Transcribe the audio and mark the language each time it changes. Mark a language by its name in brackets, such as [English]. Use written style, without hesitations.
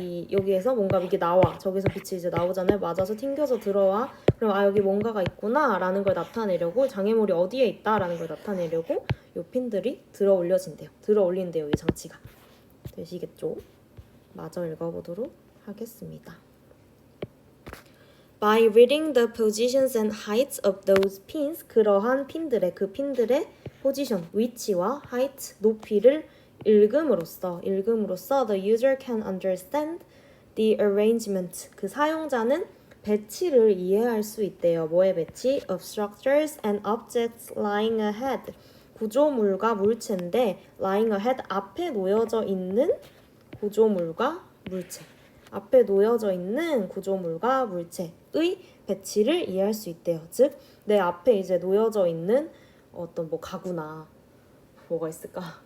[Korean] 여기에서 뭔가 이게 나와. 저기서 빛이 이제 나오잖아요. 맞아서 튕겨서 들어와. 그럼 여기 뭔가가 있구나 라는 걸 나타내려고 장애물이 어디에 있다라는 걸 나타내려고 이 핀들이 들어 올려진대요. 들어 올린대요. 이 장치가. 되시겠죠? 마저 읽어보도록 하겠습니다. [English] By reading the positions and heights of those pins, [Korean] 그러한 핀들의 포지션, 위치와 [English] height, [Korean] 높이를 읽음으로써 [English] the user can understand the arrangement. [Korean] 그 사용자는 배치를 이해할 수 있대요. 뭐의 배치? [English] Of structures and objects lying ahead. [Korean] 구조물과 물체인데 [English] lying ahead [Korean] 앞에 놓여져 있는 구조물과 물체. 앞에 놓여져 있는 구조물과 물체의 배치를 이해할 수 있대요. 즉, 내 앞에 이제 놓여져 있는 어떤 뭐 가구나 뭐가 있을까?